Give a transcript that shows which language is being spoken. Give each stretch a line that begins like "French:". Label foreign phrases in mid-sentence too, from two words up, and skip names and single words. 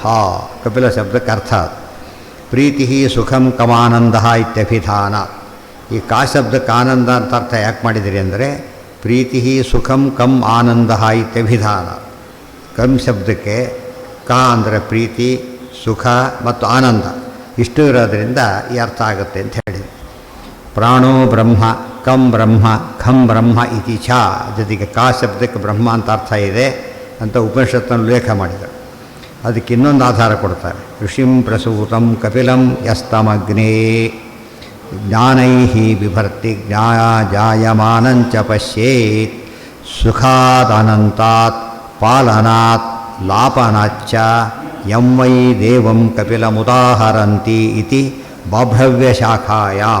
Kannada: ಕಪಿಲ ಶಬ್ದಕ್ಕೆ ಅರ್ಥ
Sanskrit: ಪ್ರೀತಿ ಸುಖಂ ಕಮಾನಂದ ಇತ್ಯಭಿಧಾನ.
Kannada: ಈ ಕಾ ಶಬ್ದಕ್ಕೆ ಆನಂದ ಅಂತ ಅರ್ಥ ಯಾಕೆ ಮಾಡಿದಿರಿ ಅಂದರೆ
Sanskrit: ಪ್ರೀತಿ ಸುಖಂ ಕಂ ಆನಂದ ಇತ್ಯಭಿಧಾನ.
Kannada: ಕಂ ಶಬ್ದಕ್ಕೆ ಕಾ ಅಂದರೆ ಪ್ರೀತಿ, ಸುಖ ಮತ್ತು ಆನಂದ ಇಷ್ಟು ಇರೋದರಿಂದ ಈ ಅರ್ಥ ಆಗುತ್ತೆ ಅಂತ ಹೇಳಿ.
Sanskrit: ಪ್ರಾಣೋ ಬ್ರಹ್ಮ ಕಂ ಬ್ರಹ್ಮ ಖಂ ಬ್ರಹ್ಮ ಇತಿ ಛ.
Kannada: ಜೊತೆಗೆ ಕಾ ಶಬ್ದಕ್ಕೆ ಬ್ರಹ್ಮ ಅಂತ ಅರ್ಥ ಇದೆ ಅಂತ ಉಪನಿಷತ್ತನ್ನು ಉಲ್ಲೇಖ ಮಾಡಿದರು. ಅದಕ್ಕೆ ಇನ್ನೊಂದು ಆಧಾರ ಕೊಡ್ತಾರೆ.
Sanskrit: ಋಷಿಂ ಪ್ರಸೂತಂ ಕಪಿಲಂ ಯಸ್ತಮಗ್ನೇ ಜ್ಞಾನೈ ಬಿಭರ್ತಿ ಜಾಯಮಾನಂಚ ಪಶ್ಯೇತ್ ಸುಖಾದನಂತಾತ್ ಪಾಲನಾತ್ ಲಾಪನಾಚ್ಚ ಯಂ ವೈ ದೇವಂ ಕಪಿಲಮುದಾಹರಂತಿ ಇತಿ ಬಾಭ್ರವ್ಯಶಾಖಾಯಾಂ.